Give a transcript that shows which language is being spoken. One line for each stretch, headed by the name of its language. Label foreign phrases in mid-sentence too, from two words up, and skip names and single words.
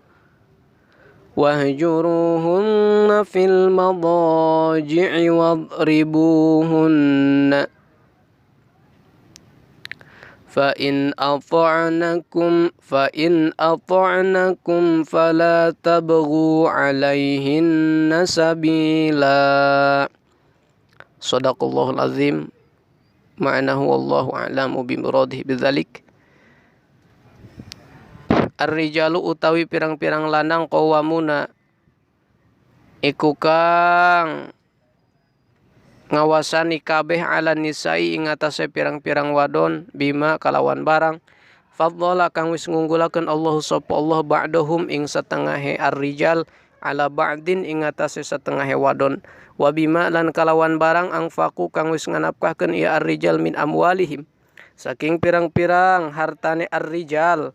Arabic: واهجروهن في المضاجع واضربوهن فإن أطعنكم فلا تبغوا عليهن سبيلا. صدق الله العظيم. معناه والله أعلم بمراده بذلك.
Javanese: Ar-rijalu utawi pirang-pirang lanang qawwamuna iku kang ngawasani kabeh
Arabic: على النساء
Javanese: ing atase pirang-pirang wadon bima kalawan barang fadhala kang wis ngunggulaken Allah sapa Allah ba'dahum ing satengahe
Arabic: الرجال على بعض
Javanese: ing atase satengahe wadon
Arabic: وبما
Javanese: lan kalawan barang angfaku kang wis nganapkahkeun ia
Arabic: الرجال من أموالهم
Javanese: saking pirang-pirang hartane ar-rijal.